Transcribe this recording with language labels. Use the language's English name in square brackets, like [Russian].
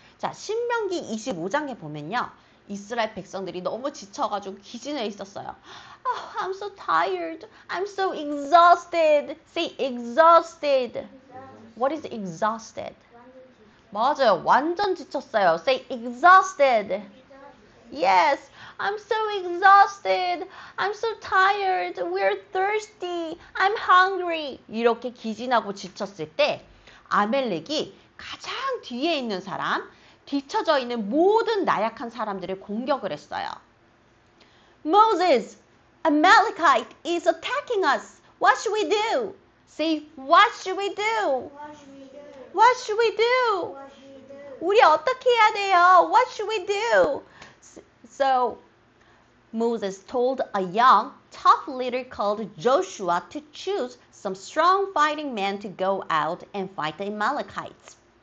[Korean] 자, 신명기 25장에 보면요. 이스라엘 백성들이 너무 지쳐가지고 기진해 있었어요. [English] Oh, I'm so tired. I'm so exhausted. Say exhausted. What is exhausted? [Korean] 맞아요. 완전 지쳤어요. [English] Say exhausted. Yes, I'm so exhausted. I'm so tired. We're thirsty. I'm hungry. [Korean] 이렇게 기진하고 지쳤을 때 아멜렉이 가장 뒤에 있는 사람, 뒤쳐져 있는 모든 나약한 사람들을 공격을 했어요. [English] Moses, Amalekite is attacking us. What should we do? Say, what should we do? What should we do? [Korean] 우리 어떻게 해야 돼요? [English] What should we do? So Moses told a young, tough leader called Joshua to choose some strong fighting men to go out and fight the Amalekites.